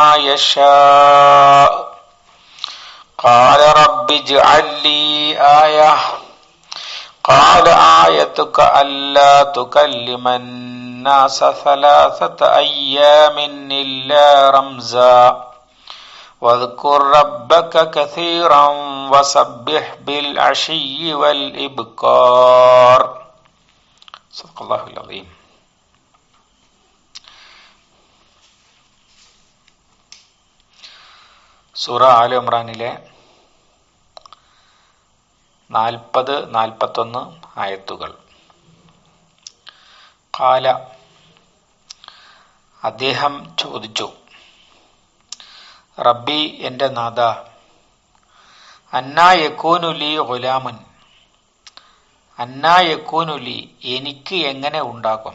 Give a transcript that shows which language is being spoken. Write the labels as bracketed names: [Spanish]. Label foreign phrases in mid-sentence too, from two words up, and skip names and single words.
[Arabic] يشاء قال رب اجعل لي آية قال آيتك ألا تكلم الناس 3 أيام إلا رمزا واذكر ربك كثيرا وسبح بالعشي والإبكار. صدق الله العظيم. [Malayalam] സൂറ ആല ഇമ്രാനിലെ 40-41 ആയത്തുകൾ. ഖാല, അദ്ദേഹം ചോദിച്ചു, റബ്ബി, എൻ്റെ നാഥ, [Arabic] أنى يكون لي غلام, أنى يكون لي, [Malayalam] എനിക്ക് എങ്ങനെ ഉണ്ടാകും.